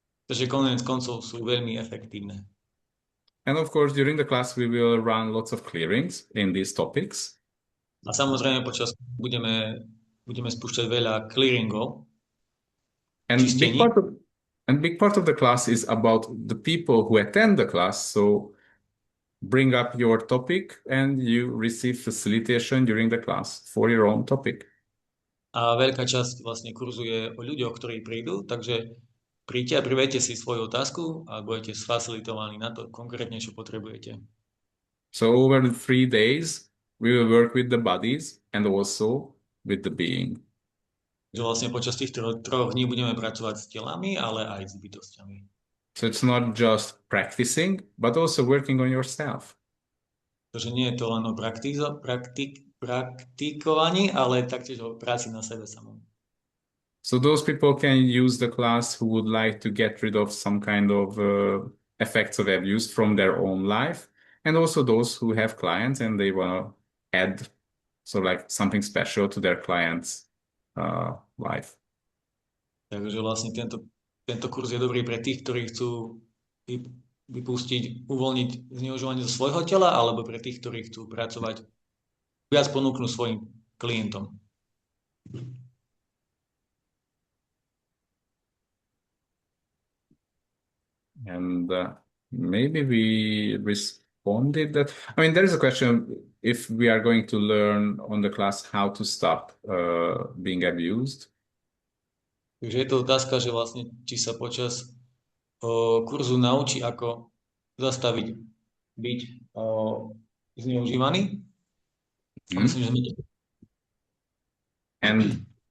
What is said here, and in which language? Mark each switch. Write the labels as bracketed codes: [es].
[sk] Takže koniec koncov sú veľmi efektívne. [en] And of course, during the class, we will run lots of clearings in these topics. [sk] A samozrejme počas budeme spúšťať veľa clearingov. [en] And big part of the class is about the people who attend the class. So bring up your topic and you receive facilitation during the class for your own topic. [sk] A veľká časť vlastne kurzu je o ľuďoch, ktorí prídu, takže príďte a privedte si svoju otázku a budete sfacilitovaní na to konkrétne, čo potrebujete. [en] So over the 3 days, we will work with the bodies and also with the being. [sk] Že vlastne počas tých troch dní budeme pracovať s telami, ale aj s bytostiami. [en] So it's not just practicing, but also working on yourself. [sk] Takže nie je to len o praktikovaní, ale taktiež o práci na sebe samom. [en] So those people can use the class who would like to get rid of some kind of effects of abuse from their own life, and also those who have clients and they want to add like something special to their clients' life. [sk] Takže vlastne tento kurz je dobrý pre tých, ktorí chcú vypustiť, uvoľniť zneužívanie zo svojho tela, alebo pre tých, ktorí chcú pracovať, viac ponúknuť svojim klientom. [en] And maybe we responded that. I mean, there is a question if we are going to learn on the class how to stop being abused. [sk] Takže je to otázka, že vlastne či sa počas kurzu naučí, ako zastaviť byť zneužívaný. Myslím, že nie. [en] And